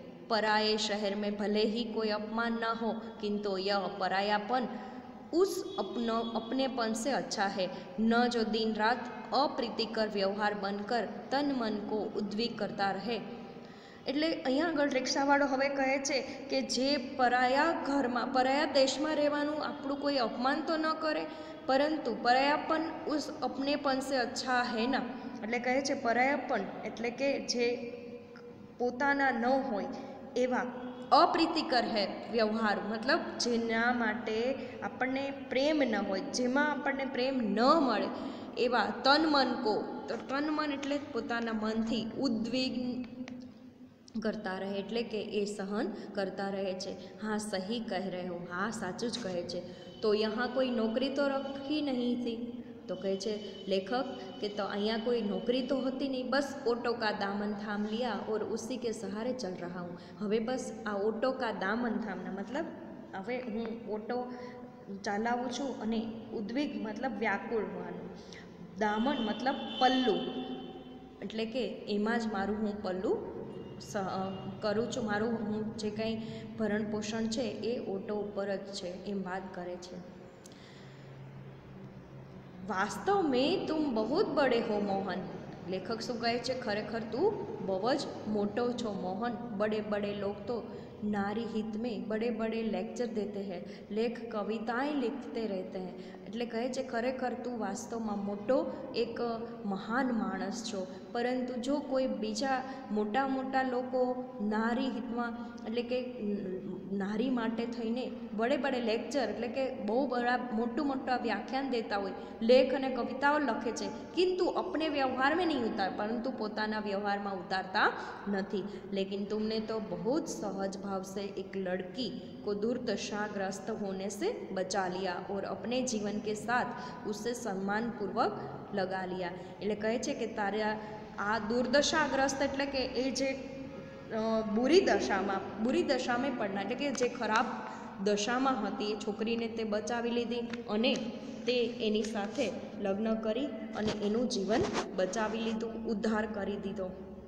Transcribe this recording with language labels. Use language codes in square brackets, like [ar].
[hi] पराये शहर में भले ही कोई अपमान न हो, किंतु यह परायापन उस अपनेपन से अच्छा है, न जो दिन रात अप्रीतिकर व्यवहार बनकर तन मन को उद्विग्न करता रहे. [gu] એટલે અહીંયા આગળ રિક્ષાવાળો હવે કહે છે કે જે પરાયા ઘરમાં પરાયા દેશમાં રહેવાનું આપણું કોઈ અપમાન તો ન કરે, પરંતુ પરાયાપન [hi] ઉસ અપનેપન સે અચ્છા હે ના. [gu] એટલે કહે છે પરાયાપન એટલે કે જે પોતાના ન હોય એવા અપ્રીતિકર હે વ્યવહાર, મતલબ જેના માટે આપણને પ્રેમ ન હોય, જેમાં આપણને પ્રેમ ન મળે એવા તન મન કો, તો તન મન એટલે પોતાના મનથી ઉદ્વિગ્ન કરતા રહે એટલે કે એ સહન કરતા રહે છે. [hi] हाँ सही कह रहे हो, हाँ [gu] સાચું જ કહે છે. તો [hi] यहाँ कोई नौकरी तो रखी नहीं थी. तो [gu] કહે છે લેખક કે તો અહીંયા [hi] कोई नौकरी तो होती नहीं, बस ऑटो का दामन थाम लिया और उसी के सहारे चल रहा हूँ. [gu] હવે બસ આ [hi] ઓટો કા દામન થામના [gu] મતલબ હવે હું ઓટો ચલાવું છું અને ઉદ્વિગ મતલબ વ્યાકુળ હોવાનું, દામન મતલબ પલ્લું એટલે કે એમાં જ મારું હું પલ્લું કરું છું, મારું હું જે કંઈ ભરણ પોષણ છે એ ઓટો ઉપર જ છે એમ વાત કરે છે. [hi] વાસ્તવ મેં તુમ બહુત બડે હો મોહન. [gu] લેખક શું કહે છે ખરેખર તું બહુ જ મોટો છો મોહન. [hi] बड़े बड़े लोग तो नारी हित में बड़े बड़े लेक्चर देते हैं, लेख कविताएं लिखते रहते हैं. [gu] એટલે કહે છે ખરેખર તું વાસ્તવમાં મોટો એક મહાન માણસ છો, પરંતુ જો કોઈ બીજા મોટા લોકો નારી હિતમાં એટલે કે નારી માટે થઈને બડે બડે લેક્ચર એટલે કે બહુ બડા મોટા વ્યાખ્યાન દેતા હોય, લેખ અને કવિતાઓ લખે છે, [hi] किंतु अपने व्यवहार में नहीं उतार परंतु पोताना व्यवहार में उतारता नहीं। लेकिन तुमने तो बहुत सहज भाव से एक लड़की को दुर्दशाग्रस्त होने से बचा लिया और अपने जीवन के साथ उससे सम्मानपूर्वक लगा लिया। [gu] એટલે કહે છે કે તારા આ દુર્દશાગ્રસ્ત એટલે કે એ જે બુરી દશામાં પડનાર એટલે કે જે ખરાબ દશામાં હતી એ છોકરીને તે બચાવી લીધી અને તે એની સાથે લગ્ન કરી અને એનું જીવન બચાવી લીધું, ઉદ્ધાર કરી દીધો।